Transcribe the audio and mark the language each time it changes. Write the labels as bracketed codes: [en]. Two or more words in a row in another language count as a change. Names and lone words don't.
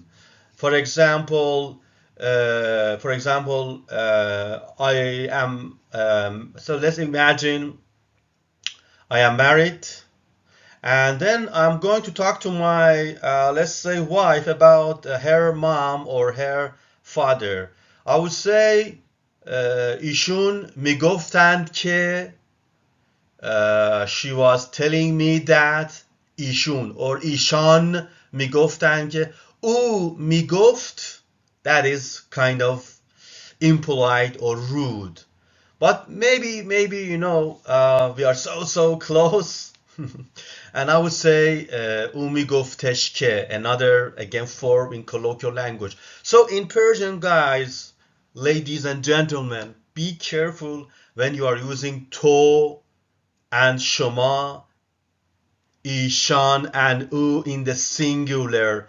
[en] For example, I am, so let's imagine I am married, and then I'm going to talk to my, let's say, wife about her mom or her father. I would say, [fa] ایشون میگفتند که, [en] she was telling me that, [fa] ایشون or ایشان میگفتند که, او میگفت. [en] That is kind of impolite or rude. But maybe we are so close. And I would say [fa] او میگفتش که, [en] another again form in colloquial language. So in Persian, guys, ladies and gentlemen, be careful when you are using to and shomā, ishān and u in the singular.